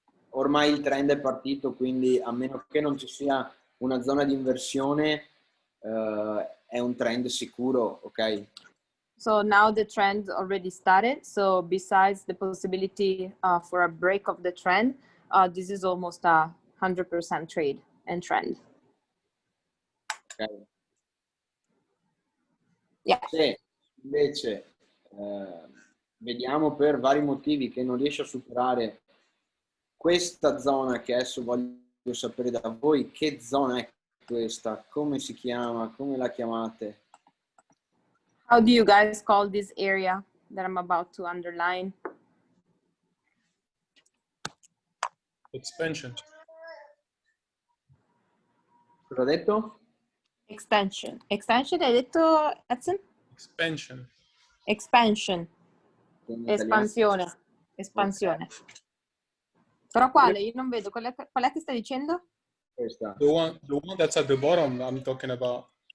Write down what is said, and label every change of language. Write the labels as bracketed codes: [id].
[it] Ormai il trend è partito, quindi a meno che non ci sia una zona di inversione, è un trend sicuro, ok? [en] So now the trend already started. So besides the possibility for a break of the trend, this is almost a 100% trade and trend. Okay. Yeah. [it] Se invece vediamo per vari motivi che non riesce a superare questa zona, che adesso voglio sapere da voi che zona è questa, come si chiama, come la chiamate? [en] How do you guys call this area that I'm about to underline? Expansion. [it] Cosa ho detto? Extension. Extension hai detto, Edson? [en] Expansion. [it] Expansion. Espansione. Espansione. [en] Okay. [it] Però quale? Io non vedo. Qual è che stai dicendo? Questa. [en] The one that's at the bottom I'm talking about.